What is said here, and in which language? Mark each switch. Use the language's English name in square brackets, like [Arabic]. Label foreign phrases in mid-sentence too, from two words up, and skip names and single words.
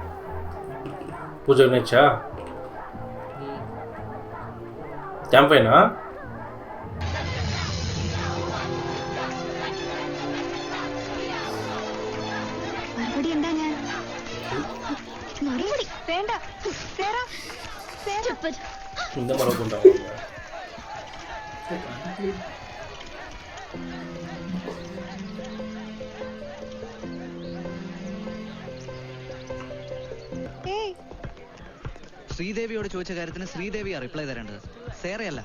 [Malayalam] പൂജ ക്യാമ്പയിനാ? മറുപടി എന്താ? ഞാൻ വേണ്ട സേറ [Tamil] இந்த மாதிரி கொண்டாங்க [Malayalam] ശ്രീദേവിയോട് ചോദിച്ച കാര്യത്തിന് ശ്രീദേവിയാ റിപ്ലൈ തരേണ്ടത്, സേറയല്ല.